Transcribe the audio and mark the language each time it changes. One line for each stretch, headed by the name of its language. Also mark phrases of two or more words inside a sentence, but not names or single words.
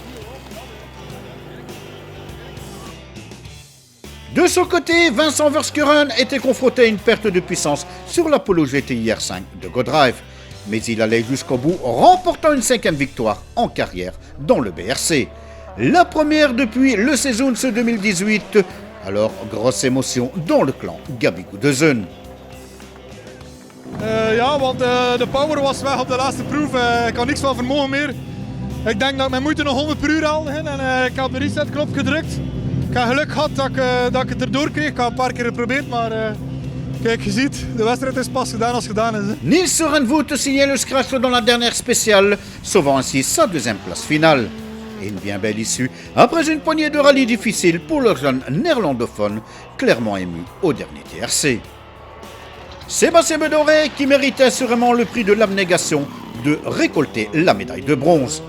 French: De son côté, Vincent Verschuren était confronté à une perte de puissance sur l'Apollo GTI R5 de GoDrive. Mais il allait jusqu'au bout, remportant une 5e victoire en carrière dans le BRC. La première depuis le Seizoens 2018, alors grosse émotion dans le clan Gabi Goedesen.
Dutch: Ja, want de power was weg op de laatste proef. Ik had niks van vermogen meer. Ik denk dat ik mijn moeite nog 100 per uur haalde. En ik heb de resetknop gedrukt. Ik heb geluk gehad dat ik het erdoor kreeg. Ik heb een paar keer geprobeerd, maar kijk, je ziet, de wedstrijd is pas gedaan als gedaan is.
French: Niels Renvoet signait le scratch dans la dernière spéciale, sauvant ainsi sa deuxième place finale. Et une bien belle issue, après une poignée de rallyes difficiles pour le jeune néerlandophone, clairement ému au dernier TRC. Sébastien Bedoré, qui méritait assurément le prix de l'abnégation de récolter la médaille de bronze.